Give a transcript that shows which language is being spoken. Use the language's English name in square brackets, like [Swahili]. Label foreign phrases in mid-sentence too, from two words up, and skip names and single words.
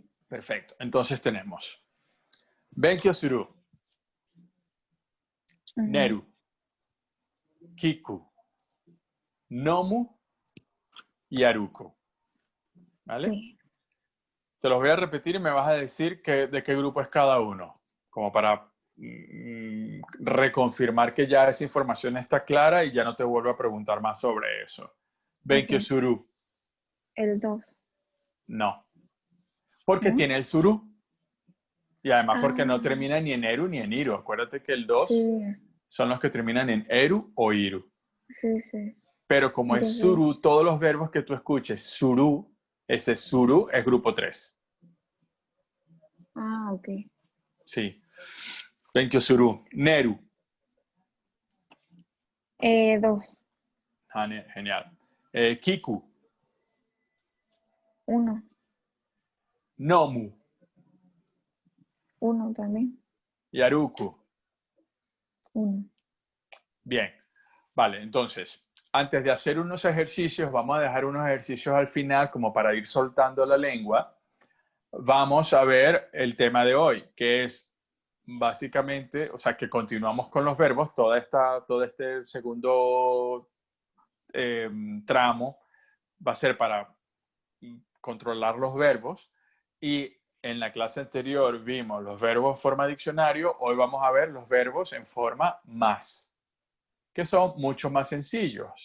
[Spanish] Perfecto. Entonces tenemos [Japanese] 勉強する, [Spanish] Neru, Kiku, Nomu y Aruku. ¿Vale? Sí. Te los voy a repetir y me vas a decir de qué grupo es cada uno, como para reconfirmar que ya esa información está clara y ya no te vuelvo a preguntar más sobre eso. Benkyo Okay. suru, El 2. no. Porque ¿No? tiene el suru. Y además porque no Ah, termina ni en eru ni en iru. Acuérdate que el sí, 2 son los que terminan en eru o iru. sí, sí. Pero como es Entonces, suru, todos los verbos que tú escuches, suru, ese suru es grupo 3. ok. Sí. [Japanese] 勉強する. [Spanish] Neru. 2. Genial. Kiku. 1. Nomu. 1 también. Yaruku. 1. Bien. Vale, entonces, antes de hacer unos ejercicios, vamos a dejar unos ejercicios al final como para ir soltando la lengua. Vamos a ver el tema de hoy, que es básicamente, o sea, que continuamos con los verbos, todo este segundo tramo va a ser para controlar los verbos y en la clase anterior vimos los verbos en forma diccionario, hoy vamos a ver los verbos en forma más, que son mucho más sencillos.